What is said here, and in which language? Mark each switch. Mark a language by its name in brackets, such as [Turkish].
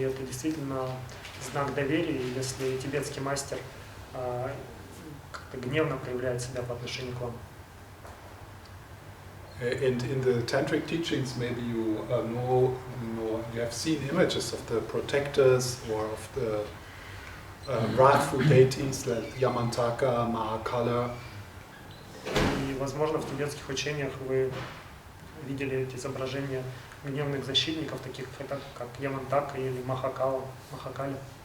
[Russian] И это действительно знак доверия, если тибетский мастер как-то гневно проявляет себя по отношению к вам. [English] And in the tantric teachings, maybe you know, you have seen images of the protectors or of the wrathful deities like Yamantaka, Mahakala. [Russian] И, возможно, в тибетских учениях вы видели эти изображения гневных защитников, таких как Ямантака или Махакали.